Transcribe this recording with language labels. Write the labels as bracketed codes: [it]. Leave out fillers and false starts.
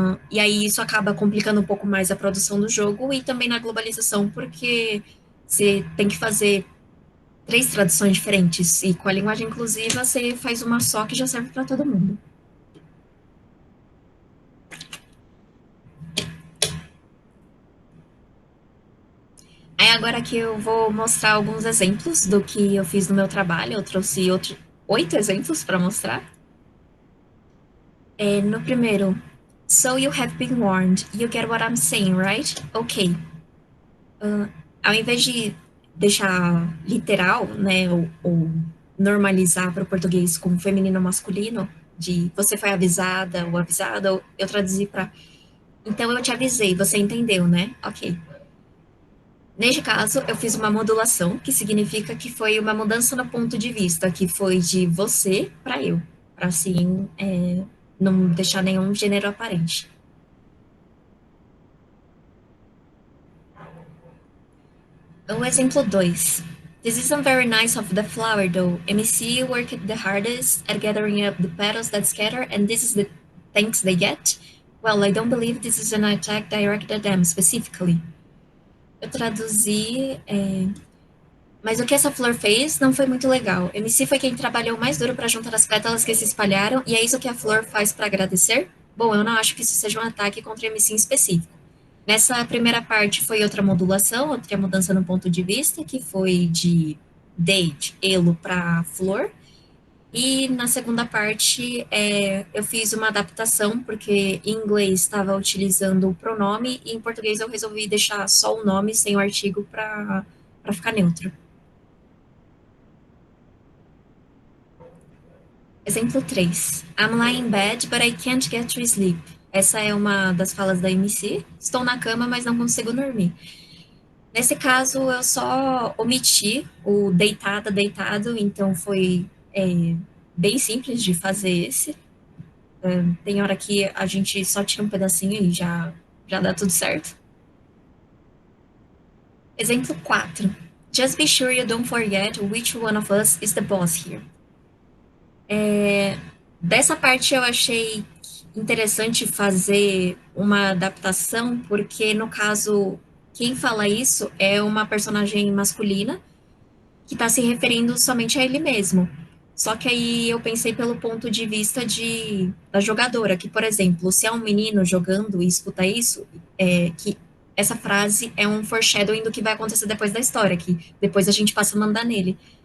[pt] E aí isso acaba complicando um pouco mais a produção do jogo e também na globalização, porque você tem que fazer 3 traduções diferentes, e com a linguagem inclusiva você faz uma só que já serve para todo mundo. Aí agora que eu vou mostrar alguns exemplos do que eu fiz no meu trabalho, eu trouxe 8 exemplos para mostrar. No primeiro, [en] so you have been warned, you get what I'm saying, right? Ok. [pt] Ao invés de deixar literal, né, ou normalizar para o português como feminino ou masculino, de você foi avisada ou avisada, eu traduzi para então eu te avisei, você entendeu, né? Ok. Neste caso, eu fiz uma modulação, que significa que foi uma mudança no ponto de vista, que foi de você para eu, para assim não deixar nenhum gênero aparente. O exemplo 2. [en] This isn't very nice of the flower, though. MC worked the hardest at gathering up the petals that scatter, and this is the thanks they get? Well, I don't believe this is an attack directed at them specifically. [pt] Eu traduzi, mas o que essa flor fez não foi muito legal. MC foi quem trabalhou mais duro para juntar as pétalas que se espalharam, e é isso que a flor faz para agradecer? Bom, eu não acho que isso seja um ataque contra MC em específico. Nessa primeira parte foi outra modulação, outra mudança no ponto de vista, que foi de date, elo para flor. E na segunda parte eu fiz uma adaptação, porque em inglês estava utilizando o pronome, e em português eu resolvi deixar só o nome sem o artigo para ficar neutro. Exemplo 3. [en] I'm lying in bed, but I can't get to sleep. [pt] Essa é uma das falas da MC. Estou na cama, mas não consigo dormir. Nesse caso, eu só omiti o deitada, deitado, então foi bem simples de fazer esse. Tem hora que a gente só tira um pedacinho e já dá tudo certo. Exemplo 4. [en] Just be sure you don't forget which one of us is the boss here. [pt] Dessa parte eu achei interessante fazer uma adaptação, porque no caso, quem fala isso é uma personagem masculina que está se referindo somente a ele mesmo. Só que aí eu pensei pelo ponto de vista da jogadora, que, por exemplo, se é um menino jogando e escuta isso, que essa frase é um foreshadowing do que vai acontecer depois da história, que depois a gente passa a mandar nele.